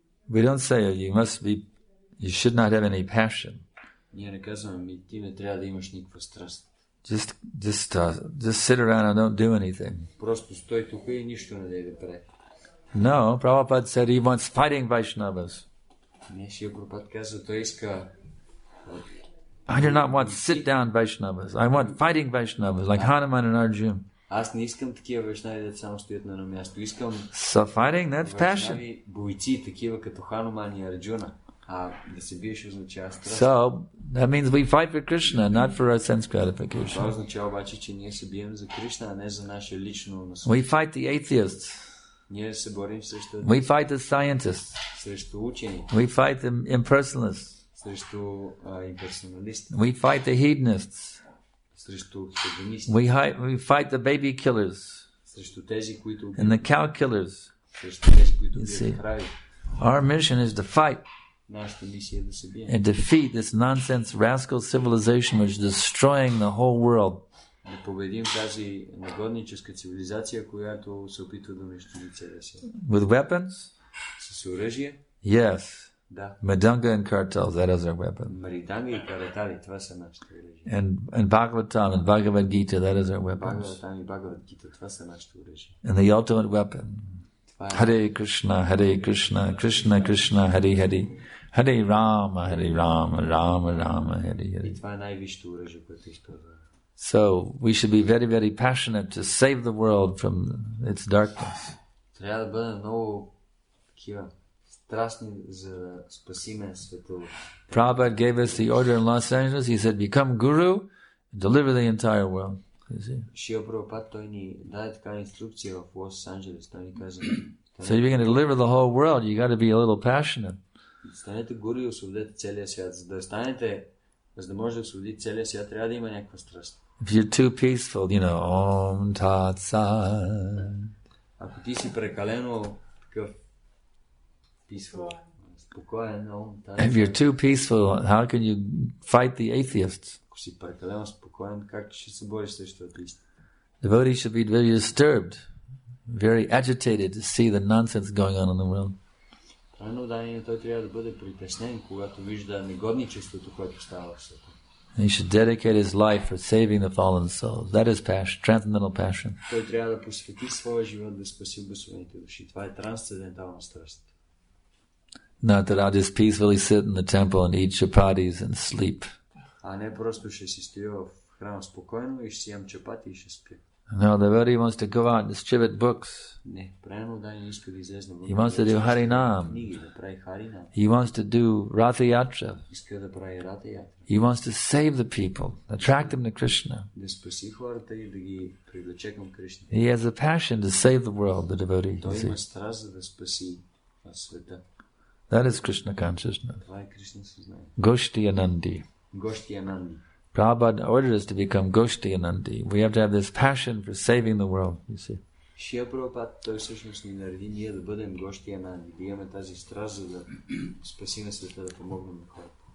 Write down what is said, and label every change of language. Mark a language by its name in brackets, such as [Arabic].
[English] We don't say you should not have any passion. [Bulgarian] Ние не казваме, ти не трябва да имаш никаква страст. [English] Just sit around and don't do anything. [Bulgarian] Просто стой тук и нищо не дай да прави. [English] No, Prabhupada said he wants fighting Vaishnavas. [Bulgarian] Не, Шрила Прабхупада каза, той иска. [English] I do not want sit-down Vaishnavas. I want fighting Vaishnavas, like Hanuman and Arjuna. [Bulgarian] Аз не искам такива вайшнави да само стоят на едно място. Искам [English] So fighting, that's passion. [Bulgarian] бойци, такива като Хануман и Арджуна. А да се биеш означава страст. [English] So that means we fight for Krishna, not for our sense [Bulgarian] Това [English] gratification. [Bulgarian] означава обаче, че ние се бием за Кришна, а не за наше лично наслаждение. [English] We fight the atheists. [Bulgarian] Ние се борим срещу [English] We fight the scientists. [Bulgarian] срещу учени, [English] We fight the impersonalists. [Bulgarian] срещу имперсоналисти, [English] We fight the hedonists. [Bulgarian] срещу хедонисти, [English] We fight the baby killers [Bulgarian] срещу тези, които [English] and the cow killers. [Bulgarian] срещу тези, които [English] You see. [Bulgarian] бият крави. [English] Our mission is to fight [Bulgarian] Нашата мисия е да се бием. [English] and defeat this nonsense rascal civilization which is destroying the whole world. [Bulgarian] Да победим тази негодническа цивилизация, която се опитва да унищожи целия свят. [English] With weapons? [Bulgarian] С оръжие? [English] Yes. [Bulgarian] Да. [English] Madanga and cartels, that is our weapon. [Bulgarian] Мариданга и каратали, това са нашите оръжия. [English] And Bhagavatam and Bhagavad Gita, that is our weapons. [Bulgarian] Бхагаватам и Бхагавад Гита, това са нашите оръжия. [English] And the ultimate weapon. [Bulgarian] Това е [Sanskrit] Hare Krishna, Krishna Krishna, Hare Hare. Hare Rama, Rama Rama, Hare [Bulgarian] и [Sanskrit] Hare. [Bulgarian] това е най-висшето оръжие, което използваме. [English] So we should be very, very passionate to save the world from its darkness. [Bulgarian] Трябва да бъдем много такива страстни, за да спасиме света. [English] Prabhupada gave us the order in Los Angeles. He said, become guru and deliver the entire world. You see? [Bulgarian] Шрила Прабхупада, той ни даде такава инструкция в Лос Анджелес. Той ни каза, [English] So if you're going to deliver the whole world, you got to be a little passionate. [Bulgarian] станете гуру и освободете целия свят. За да може да освободите целия свят, трябва да има някаква страст. [English] If you're too peaceful, [Sanskrit] Om Tat Sat. [Bulgarian] Ако ти си прекалено такъв спокоен, [English] If you're too peaceful, how can you fight the atheists? [Bulgarian] ако си прекалено спокоен, как ще се бориш срещу атеистите? [English] Devotees should be very disturbed, very agitated to see the nonsense going on in the world. [Bulgarian] Правилно дание, той трябва да бъде притеснен, когато вижда негодничеството, което става в света. [English] And he should dedicate his life for saving the fallen souls. That is passion, transcendental passion. [Bulgarian] Той трябва да посвети своя живот да спаси обесваните души. Това е трансцендентална страст. [English] Not that I'll just peacefully sit in the temple and eat chapatis and sleep. [Bulgarian] А не просто ще си стоя в храма спокойно и ще си ям чапати и ще спя. [English] No, the devotee wants to go out and distribute books. [Bulgarian] Не, правилно дание иска да излезе вън. [English] He wants to do Harinam. [Bulgarian] Книги, да прави Харинам. [English] He wants to do Ratha Yatra. [Bulgarian] Иска да прави Рата Ятра. [English] He wants to save the people, attract them to Krishna. [Bulgarian] Да спаси хората и да ги привлече към Кришна. [English] He has a passion to save the world, the devotee. You [Bulgarian] Той [English] see. [Bulgarian] има страст за да спаси света. [English] That is Krishna consciousness. [Bulgarian] Това е Кришна съзнание. [Sanskrit] Goshti Anandi. [Bulgarian] Гости Ананди. [English] Prabhupada ordered us to become Goshti Anandi. We have to have this passion for saving the world, you see. [Bulgarian] Шрила Прабхупада, той всъщност ни нареди ние да бъдем гости Ананди, да имаме тази страст, за да спасиме света, да помогнем на хората.